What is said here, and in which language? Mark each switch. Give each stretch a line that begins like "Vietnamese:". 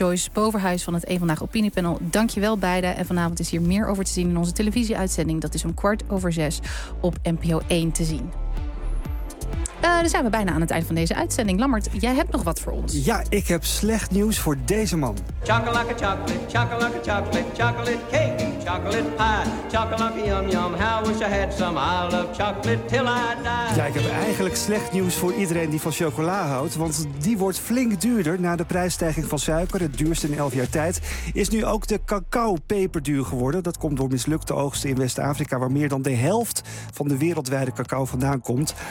Dutch: En Joyce Boverhuis van het Eén Vandaag Opiniepanel. Dank je wel beiden. En vanavond is hier meer over te zien in onze televisieuitzending. Dat is om 17:15 op NPO 1 te zien. Dan zijn we bijna aan het eind van deze uitzending. Lammert, jij hebt nog wat voor ons. Ja, ik heb slecht nieuws voor deze man.
English: Chocolate, chocolate, chocolate, chocolate, chocolate cake, chocolate pie. Chocolate, yum, yum, how wish I had some. I love chocolate till I die.
Dutch: Ja, ik heb eigenlijk slecht nieuws voor iedereen die van chocola houdt. Want die wordt flink duurder na de prijsstijging van suiker. Het duurste in 11 jaar tijd. Is nu ook de cacao peperduur geworden. Dat komt door mislukte oogsten in West-Afrika, waar meer dan de helft van de wereldwijde cacao vandaan komt.